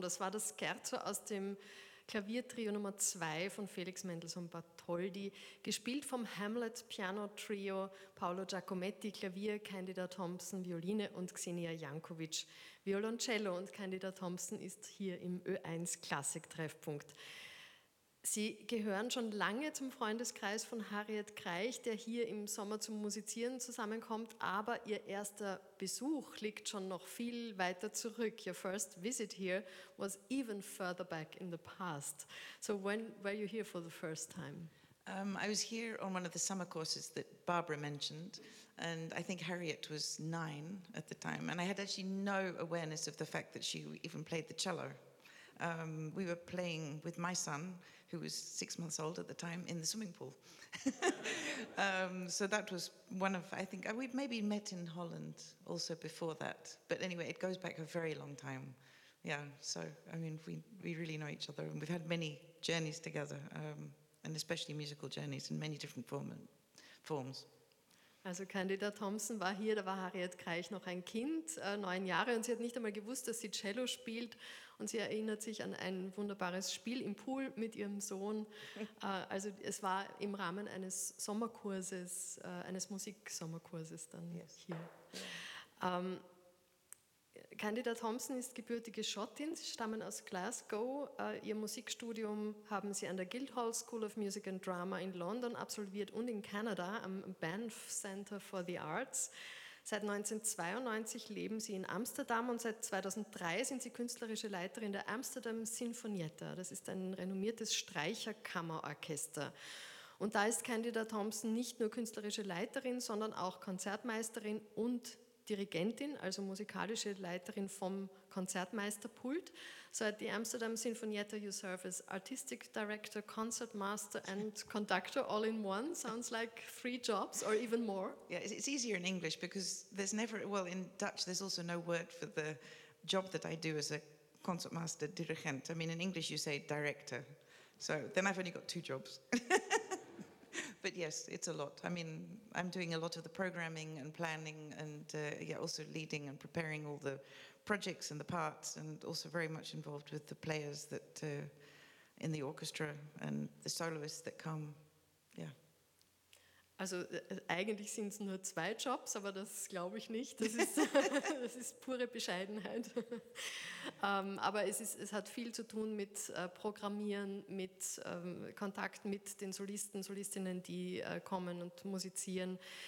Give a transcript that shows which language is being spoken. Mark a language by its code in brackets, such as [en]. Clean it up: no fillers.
[de] Das war das Scherzo aus dem Klaviertrio Nummer 2 von Felix Mendelssohn Bartholdy, gespielt vom Hamlet Piano Trio, Paolo Giacometti Klavier, Candida Thompson Violine und Xenia Jankovic Violoncello. Und Candida Thompson ist hier im Ö1 Klassik-Treffpunkt. Sie gehören schon lange zum Freundeskreis von Harriet Kreich, der hier im Sommer zum Musizieren zusammenkommt, aber ihr erster Besuch liegt schon noch viel weiter zurück. [en] Your first visit here was even further back in the past. So when were you here for the first time? I was here on one of the summer courses that Barbara mentioned, and I think Harriet was 9 at the time, and I had actually no awareness of the fact that she even played the cello. We were playing with my son, who was 6 months old at the time, in the swimming pool. So that was one of, I think, we'd maybe met in Holland also before that. But anyway, it goes back a very long time. Yeah, so, I mean, we really know each other, and we've had many journeys together, and especially musical journeys in many different forms. [de] Also Candida Thompson war hier, da war Harriet Kreich noch ein Kind, 9 Jahre, und sie hat nicht einmal gewusst, dass sie Cello spielt. Und sie erinnert sich an ein wunderbares Spiel im Pool mit ihrem Sohn. Also es war im Rahmen eines Sommerkurses, eines Musiksommerkurses dann hier. Candida Thompson ist gebürtige Schottin, sie stammen aus Glasgow. Ihr Musikstudium haben sie an der Guildhall School of Music and Drama in London absolviert und in Kanada am Banff Centre for the Arts. Seit 1992 leben sie in Amsterdam und seit 2003 sind sie künstlerische Leiterin der Amsterdam Sinfonietta. Das ist ein renommiertes Streicherkammerorchester. Und da ist Candida Thompson nicht nur künstlerische Leiterin, sondern auch Konzertmeisterin und Dirigentin, also musikalische Leiterin vom Konzertmeisterpult. [en] So at the Amsterdam Sinfonietta you serve as Artistic Director, Concertmaster and Conductor all in one. Sounds like 3 jobs or even more. Yeah, it's easier in English because there's never, well, in Dutch there's also no word for the job that I do as a Concertmaster Dirigent. I mean, in English you say Director. So then I've only got 2 jobs. But yes, it's a lot. I mean, I'm doing a lot of the programming and planning and also leading and preparing all the projects and the parts, and also very much involved with the players that in the orchestra and the soloists that come. Yeah. [de] Also eigentlich sind es nur 2 Jobs, aber das glaube ich nicht. Das ist, das ist pure Bescheidenheit. Aber es hat viel zu tun mit Programmieren, mit Kontakt mit den Solisten, Solistinnen, die kommen und musizieren.